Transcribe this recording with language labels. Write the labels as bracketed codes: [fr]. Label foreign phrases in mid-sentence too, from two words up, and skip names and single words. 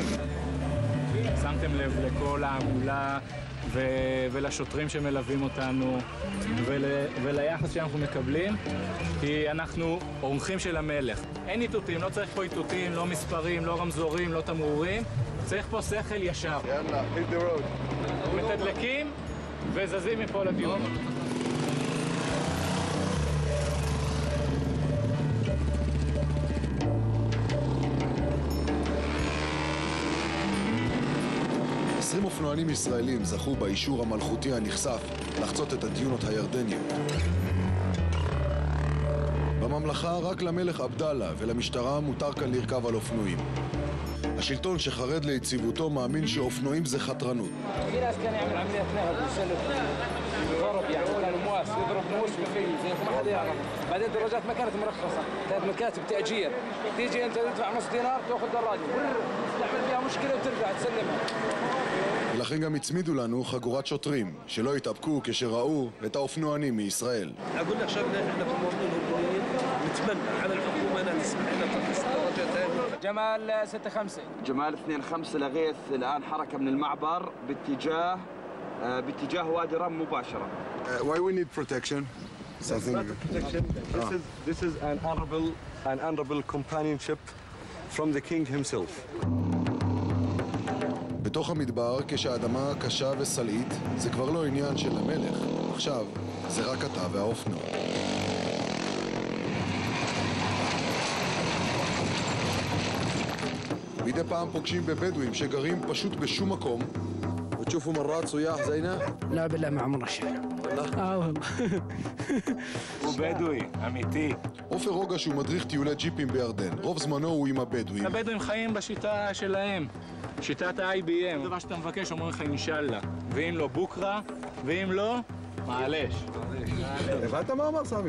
[he] שמתם לב לכל העמולה ולשוטרים שמלווים אותנו וליחס שאנחנו מקבלים, כי אנחנו אורחים של המלך. אין איתותים, לא צריך פה איתותים, לא מספרים, לא רמזורים, לא תמרורים. צריך פה שכל ישר. יאללה, [en] hit the road. [he] מתדלקים וזזים מפה לדיון. אופנוענים ישראלים זכו באישור המלכותי הנכסף לחצות את הדיונות הירדניות. בממלכה רק למלך עבדאללה ולמשטרה מותר כאן לרכב על אופנועים. השלטון שחרד ליציבותו מאמין שאופנועים זה חתרנות. [ar] بعدين الدراجات ما كانت مرخصة، كانت مكاتب تأجير، تيجي أنت تدفع نص دينار تأخذ دراجة، تعمل فيها مشكلة وترجع تسلمها. [he] ולכן גם הצמידו לנו חגורת שוטרים, שלא התאפקו כשראו את האופנוענים מישראל. [ar] أقول لك شغلة إحنا كمواطنين هجوميين نتمنى على الحكومة أنها تسمح لنا ترخيص الدراجات هذه. جمال 65. جمال 25 لغيث الآن حركة من المعبر باتجاه وادي رم مباشرة. [en] Why we need protection? Something. Protection. This is an honorable companionship from the king himself. [he] בתוך המדבר, כשהאדמה קשה וסלעית, זה כבר לא עניין של המלך. עכשיו, זה רק אתה והאופנוע. מדי פעם פוגשים בבדואים שגרים פשוט בשום מקום. [ar] وتشوفوا مرات صياح زينا؟ لا بالله ما عمرنا شفنا. والله. [he] הוא בדואי, אמיתי. עופר רוגה שהוא מדריך טיולי ג'יפים בירדן. רוב זמנו הוא עם הבדואים. הבדואים חיים בשיטה שלהם, שיטת ה-IBM. דבר שאתה מבקש אומרים לך אינשאללה. ואם לא בוקרה, ואם לא, מעלש. הבנת מה אמר סמי?